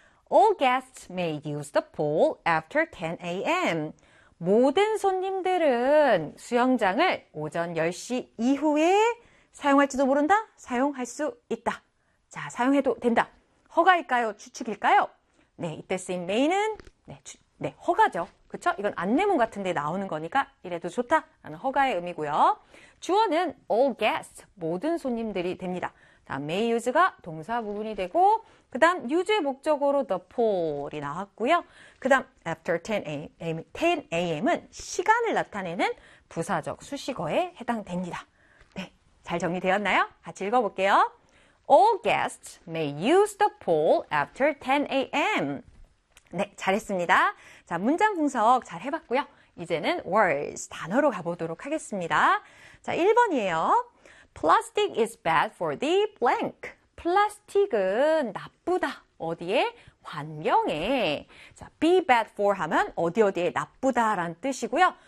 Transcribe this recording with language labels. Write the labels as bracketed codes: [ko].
[en] All guests may use the pool after 10 a.m. [ko] 모든 손님들은 수영장을 오전 10시 이후에 사용할지도 모른다? 사용할 수 있다. 자, 사용해도 된다. 허가일까요? 추측일까요? 네, 이때 쓰인 may는, 네, 허가죠. 그쵸? 이건 안내문 같은 데 나오는 거니까 이래도 좋다라는 허가의 의미고요. 주어는 [en] all guests, [ko] 모든 손님들이 됩니다. 다음 [en] may use [ko] 가 동사 부분이 되고, 그 다음 use의 목적으로 [en] the pool [ko] 이 나왔고요. 그 다음 [en] after 10 a.m. [ko] 10 a.m.은 시간을 나타내는 부사적 수식어에 해당됩니다. 네, 잘 정리되었나요? 같이 읽어볼게요. [en] All guests may use the pool after 10 a.m. [ko] 네, 잘했습니다. 자, 문장 분석 잘 해봤고요. 이제는 words, 단어로 가보도록 하겠습니다. 자, 1번이에요. [en] Plastic is bad for the blank. [ko] 플라스틱은 나쁘다. 어디에? 환경에. 자, [en] be bad for [ko] 하면 어디 어디에 나쁘다란 뜻이고요.